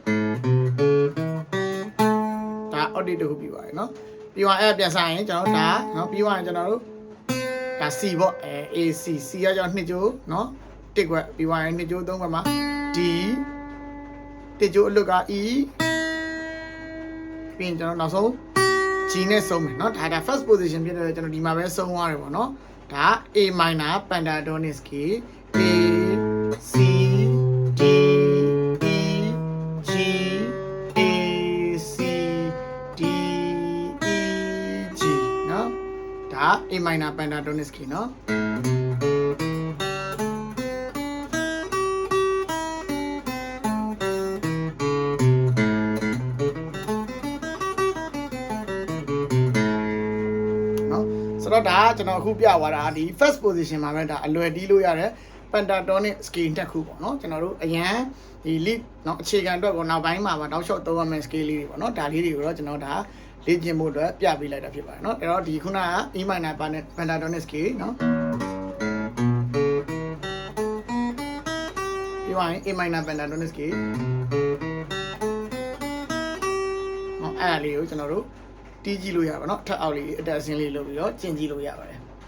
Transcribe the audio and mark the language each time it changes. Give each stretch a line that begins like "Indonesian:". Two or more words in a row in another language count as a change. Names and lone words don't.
Burmese: ဒါ octave တစ်ခုပြီးပါတယ်နော်ပြီးတော့အဲ့ပြန်ဆိုင်ရင်ကျွန်တော်ဒါနော်ပြီးတော့ကျွန်တော်တို့ဒါ C ပေါ့ AC C ကကျွန်တော်2ကြိုးနော်1ကွက်ပြီးတော့2ကြိုး3ကွက်မှာ D 1ကြိုးအလွတ်က E ပြီးရင်ကျွန်တော်နောက်ဆုံး G နဲ့ဆုံးမယ်နော်ဒါ
English: first position
Burmese: ဖြစ်တယ်ကျွန်တော်ဒီမှာပဲဆုံးသွားတယ်ပေါ့နော်ဒါ
English: A minor pentatonic scale
Burmese: A C D E G A C D E G နော်ဒါ
English: A minor pentatonic scale
Burmese: နော် ဆိုတော့ဒါကျွန်တော်အခုပြသွားတာဒီ
English: first position
Burmese: မှာပဲဒါအလွယ်တီးလို့ရတယ် pentatonic scale တစ်ခုပေါ့နော်ကျွန်တော်တို့အရန်ဒီ lead เนาะအခြေခံအတွက်ကိုနောက်ပိုင်းမှာတောက်လျှောက်သုံးရမယ့် scale လေးတွေပေါ့နော်ဒါလေးတွေကိုတော့ကျွန်တော်ဒါလေ့ကျင့်ဖို့အတွက်ပြပေးလိုက်တာဖြစ်ပါတယ်เนาะအဲ့တော့ဒီခုနက
English: E minor pentatonic scale
Burmese: เนาะပြီးသွားရင်
English: A minor pentatonic scale
Burmese: เนาะအဲ့ဒါလေးကိုကျွန်တော်တို့တီးကြည့်လို့ရပါเนาะထပ်အောက်လေးအတက်အဆင်းလေးလုပ်ပြီးတော့ကျင့်ကြည့်လို့ရပါတယ်